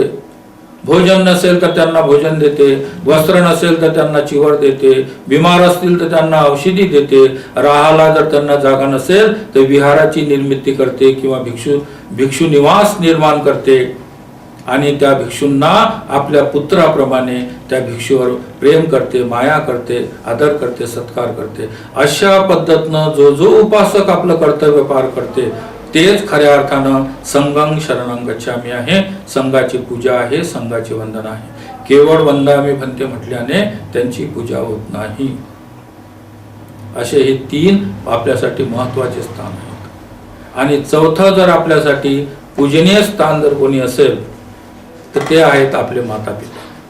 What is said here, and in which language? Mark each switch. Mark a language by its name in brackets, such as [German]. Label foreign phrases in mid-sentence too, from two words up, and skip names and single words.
[Marathi] भोजन नसेल तर त्यांना भोजन देते, वस्त्र नसेल तर त्यांना चिवर देते, बिमार असतील तर त्यांना औषधी देते, राहायला जर त्यांना जागा नसेल तर विहाराची निर्मिती करते किंवा भिक्षू निवास निर्माण करते, आणि त्या भिक्षूंना आपल्या पुत्राप्रमाणे त्या भिक्षूवर प्रेम करते, माया करते, आदर करते, सत्कार करते. अशा पद्धतीनं जो उपासक आपलं कर्तव्य पार करते तेच खऱ्या अर्थानं [Pali] संघं शरणं गच्छामी [Marathi] आहे, संघाची पूजा आहे, संघाची वंदना आहे. केवळ [Pali] वंदामी भन्ते [Marathi] म्हटल्याने त्यांची पूजा होत नाही. असे हे 3 आपल्यासाठी महत्वाचे स्थान आहेत. आणि चौथं जर आपल्यासाठी पूजनीय स्थान जर कोणी असेल तर ते आहेत आपले माता पिता.